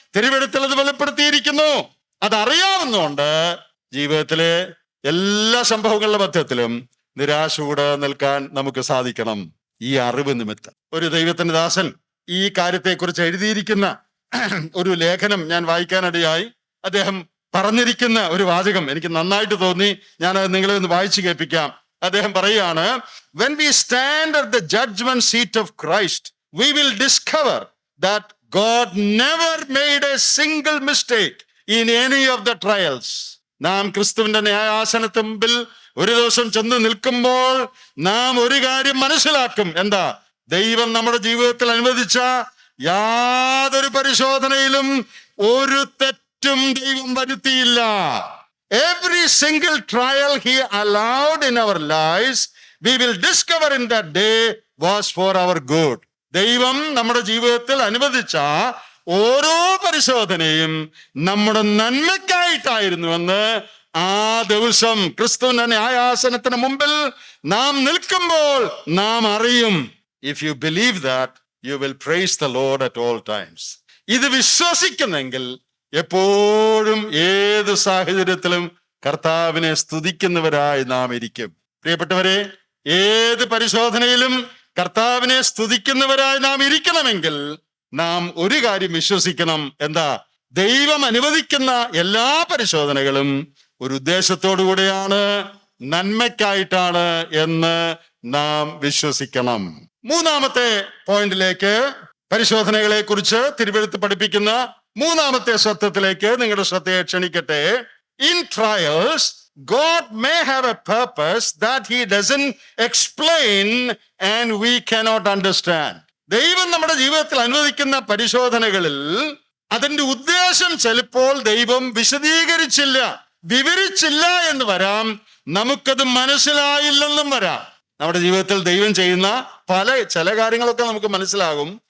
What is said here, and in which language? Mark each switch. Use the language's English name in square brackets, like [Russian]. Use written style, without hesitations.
[Malayalam] തിരുവെഴുത്തിൽ അത് വെളിപ്പെടുത്തിയിരിക്കുന്നു. അതറിയാവുന്നതുകൊണ്ട് ജീവിതത്തിലെ എല്ലാ സംഭവങ്ങളുടെ മധ്യത്തിലും നിരാശ കൂടെ നിൽക്കാൻ നമുക്ക് സാധിക്കണം. ഈ അറിവ് നിമിത്തം ഒരു ദൈവത്തിന്റെ ദാസൻ ഈ കാര്യത്തെക്കുറിച്ച് എഴുതിയിരിക്കുന്ന ഒരു ലേഖനം ഞാൻ വായിക്കാനിടയായി. അദ്ദേഹം പറഞ്ഞിരിക്കുന്ന ഒരു വാചകം എനിക്ക് നന്നായിട്ട് തോന്നി. ഞാൻ അത് നിങ്ങളെ ഒന്ന് വായിച്ചു കേൾപ്പിക്കാം. അദ്ദേഹം പറയുകയാണ്, [English] when we stand at the judgment seat of Christ, we will discover that God never made a single mistake in any of the trials. [Malayalam] നാം ക്രിസ്തുവിന്റെ ന്യായാസനത്തിന് മുമ്പിൽ ഒരു ദിവസം ചെന്ന് നിൽക്കുമ്പോൾ നാം ഒരു കാര്യം മനസ്സിലാക്കും. എന്താ? ദൈവം നമ്മുടെ ജീവിതത്തിൽ അനുവദിച്ച യാതൊരു പരിശോധനയിലും ഒരു തെറ്റും ദൈവം വരുത്തിയില്ല. [English] Every single trial he allowed in our lives, we will discover in that day was for our good. [Malayalam] ദൈവം നമ്മുടെ ജീവിതത്തിൽ അനുവദിച്ച ഓരോ പരിശോധനയും നമ്മുടെ നന്മയ്ക്കായിട്ടായിരുന്നുവെന്ന് ആ ദിവസം ക്രിസ്തുവിന്റെ ന്യായാസനത്തിന് മുമ്പിൽ നാം നിൽക്കുമ്പോൾ നാം അറിയും. [English] If you believe that, you will praise the Lord at all times. [Malayalam] ഇത് വിശ്വസിക്കുന്നെങ്കിൽ എപ്പോഴും ഏത് സാഹചര്യത്തിലും കർത്താവിനെ സ്തുതിക്കുന്നവരായി നാം ഇരിക്കും. പ്രിയപ്പെട്ടവരെ, ഏത് പരിശോധനയിലും കർത്താവിനെ സ്തുതിക്കുന്നവരായി നാം ഇരിക്കണമെങ്കിൽ നാം ഒരു കാര്യം വിശ്വസിക്കണം. എന്താ? ദൈവം അനുവദിക്കുന്ന എല്ലാ പരിശോധനകളും ഒരു ഉദ്ദേശത്തോടു കൂടെയാണ്, നന്മയ്ക്കായിട്ടാണ് എന്ന് നാം വിശ്വസിക്കണം. മൂന്നാമത്തെ പോയിന്റിലേക്ക്, പരിശോധനകളെ കുറിച്ച് തിരുവെഴുത്ത് പഠിപ്പിക്കുന്ന മൂന്നാമത്തെ സത്യത്തിലേക്ക് നിങ്ങളുടെ ശ്രദ്ധയെ ക്ഷണിക്കട്ടെ. [English] In trials, God may have a purpose that he doesn't explain and we cannot understand. [Malayalam] ദൈവം നമ്മുടെ ജീവിതത്തിൽ അനുവദിക്കുന്ന പരിശോധനകളിൽ അതിന്റെ ഉദ്ദേശം ചിലപ്പോൾ ദൈവം വിശദീകരിച്ചില്ല, വിവരിച്ചില്ല എന്ന് വരാം. നമുക്കത് മനസ്സിലായില്ലെന്നും വരാം. നമ്മുടെ ജീവിതത്തിൽ ദൈവം ചെയ്യുന്ന ചില കാര്യങ്ങളൊക്കെ നമുക്ക് മനസ്സിലാകും.